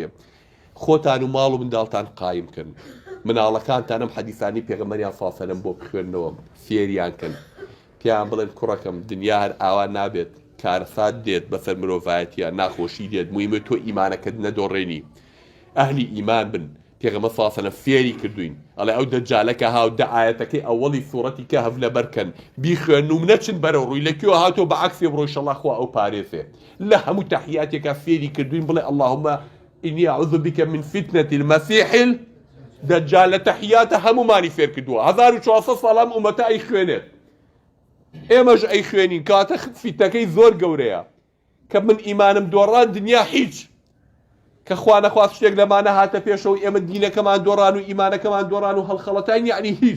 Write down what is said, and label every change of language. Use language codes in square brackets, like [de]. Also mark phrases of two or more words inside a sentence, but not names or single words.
[ckb] خۆتان و ماڵ و منداڵتان قایمکن، مناڵەکانتان ئەم حەدیثانی پێغەمبەریان فاسەلەم بۆ بخوێنەوە فێریان کەن، پیان بڵێن کوڕەکەم دنیا هەر ئاوا نابێت، کارەسات دێت بەسەر مرۆڤایەتیان، ناخۆشی دێت، مویمە تۆ ئیمانەکەت نەدۆڕێنی، ئەهلی ئیمان بن. پێغەمبەر فاسەلەم فێری کردوین ئەڵێ ئەو دەجالەکە هاو دە ئاەتەکەی ئەوەڵی سوورەتی کەهف لەبەرکەن بیخوێن و نەچن بەرەو ڕووی لەکوێوە هاتۆ بە عەکسێ بڕۆی ئینشەڵڵا خوا ئەو پارێزێ. [ar] لە هەموو تەحیاتێکە فێری کردوین بڵێ اللهم إني أعوذ بك من فتنة المسيح الدجال. [ckb] لە تەحیاتە هەمومانی فێر کردووە 1400 ساڵام ئومەتە ئەی خوێنێت، ئێمەش ئەی خوێنین کاتە فیتنەکەی زۆر گەورەیە کە من ئیمانم دۆڕان دنیا هیچ، کە خوا نەخواست شتێک لەمانە هاتە پێشەوە ئێمە دینەکەمان دۆڕان و ئیمانەکەمان دۆڕان و هەڵخەڵەتین یعنی هیچ.